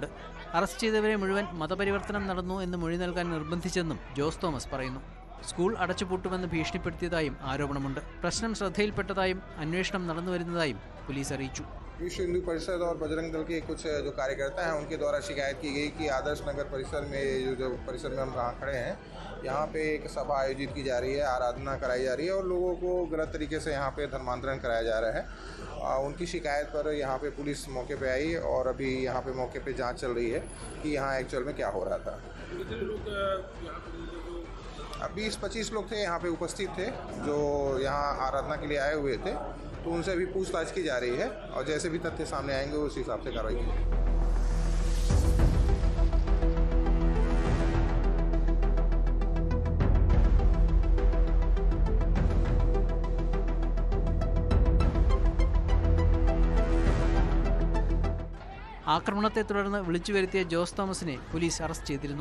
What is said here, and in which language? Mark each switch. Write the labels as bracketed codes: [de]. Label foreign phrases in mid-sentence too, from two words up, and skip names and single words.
[ml] അറസ്റ്റ് ചെയ്തവരെ മുഴുവൻ മതപരിവർത്തനം നടന്നു എന്ന് മൊഴി നൽകാൻ നിർബന്ധിച്ചെന്നും ജോസ് തോമസ് പറയുന്നു. സ്കൂൾ അടച്ചുപൂട്ടുമെന്ന് ഭീഷണിപ്പെടുത്തിയതായും ആരോപണമുണ്ട്. പ്രശ്നം ശ്രദ്ധയിൽപ്പെട്ടതായും അന്വേഷണം നടന്നുവരുന്നതായും പോലീസ് അറിയിച്ചു. [hi] विश्व हिंदू परिषद और बजरंग दल के कुछ जो कार्यकर्ता हैं उनके द्वारा शिकायत की गई कि आदर्श नगर परिसर में जो परिसर में हम कहाँ खड़े हैं यहाँ पे एक सभा आयोजित की जा रही है, आराधना कराई जा रही है और लोगों को गलत तरीके से यहाँ पे धर्मांतरण कराया जा रहा है। उनकी शिकायत पर यहाँ पे पुलिस मौके पे आई और अभी यहाँ पे मौके पे जांच चल रही है कि यहाँ एक्चुअल में क्या हो रहा था। 20-25 लोग थे यहाँ पे उपस्थित थे जो यहाँ आराधना के लिए आए हुए थे, तो उनसे भी पूछताछ की जा रही है और जैसे भी तथ्य सामने आएंगे उस हिसाब से कार्रवाई की जाएगी। [ml] ആക്രമണത്തെ തുടർന്ന് വിളിച്ചു വരുത്തിയ ജോസ് തോമസിനെ പോലീസ് അറസ്റ്റ് ചെയ്തിരുന്നു.